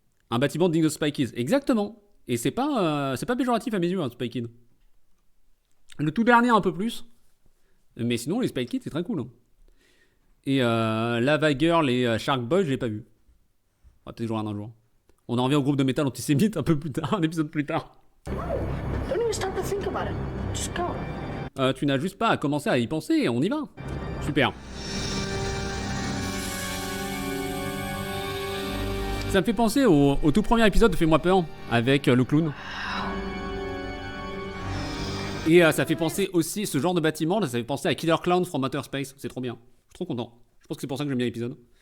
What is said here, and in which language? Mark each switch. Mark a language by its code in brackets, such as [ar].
[fr] Un bâtiment digne de Spy Kids. Exactement. Et c'est pas péjoratif à mes yeux, hein, Spy Kids. Le tout dernier un peu plus. Mais sinon, les Spy Kids, c'est très cool. Hein. Et Lava Girl et Shark Boy, je l'ai pas vu. On va peut-être jouer un jour. On en revient au groupe de métal antisémite un peu plus tard, un épisode plus tard. [en] Don't even start to think about it. Just go. [fr] Tu n'as juste pas à commencer à y penser, on y va. Super. Ça me fait penser au tout premier épisode de Fais-moi peur, avec le clown. Et ça fait penser aussi, ce genre de bâtiment, là, ça fait penser à Killer Clown from Outer Space. C'est trop bien. Je suis trop content. Je pense que c'est pour ça que j'aime bien l'épisode.